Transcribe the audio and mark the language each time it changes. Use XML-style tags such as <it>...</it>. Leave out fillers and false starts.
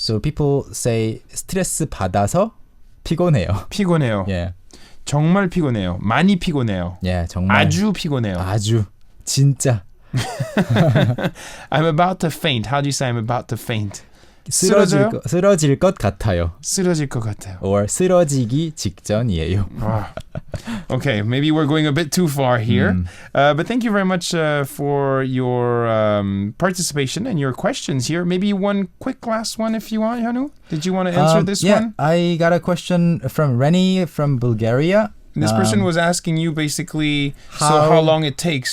<en>So people say</en> <ko>스트레스 받아서 피곤해요. 피곤해요.</ko> <en>Yeah.</en> <ko>정말 피곤해요. 많이 피곤해요. Yeah, 정말 아주 피곤해요. 아주 진짜</ko> <en>I'm about to faint. How do you say I'm about to faint?</en> <ko>쓰러질 것 같아요. 쓰러질 것 같아요. Or 쓰러지기 직전이에요.</ko> <en>Okay, maybe we're going a bit too far here. But thank you very much for your participation and your questions here. Maybe one quick last one if you want, Hanu. Did you want to answer this one? I got a question from Rennie from Bulgaria. This person was asking you basically how long it takes.</en>